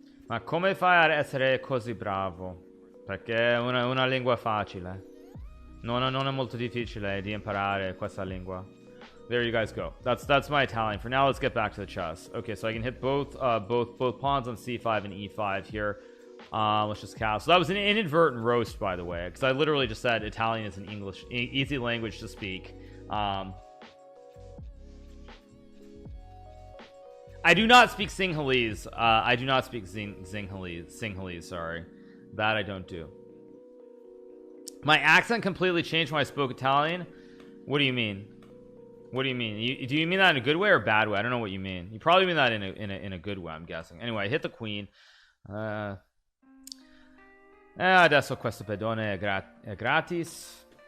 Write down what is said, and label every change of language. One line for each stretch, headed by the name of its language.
Italian: Ma come fai ad essere così bravo? Perché è una lingua facile. Non è molto difficile di imparare questa lingua.
English: There you guys go. That's my Italian. For now, let's get back to the chess. Okay, so I can hit both pawns on c5 and e5 here. Let's just cast. So that was an inadvertent roast, by the way, because I literally just said Italian is an easy language to speak. I do not speak Sinhalese. I do not speak Sinhalese. Sorry, that I don't do. My accent completely changed when I spoke Italian. What do you mean? What do you mean? Do you mean that in a good way or a bad way? I don't know what you mean. You probably mean that in a good way, I'm guessing. Anyway, I hit the queen.
Italian: Adesso questo pedone è gratis.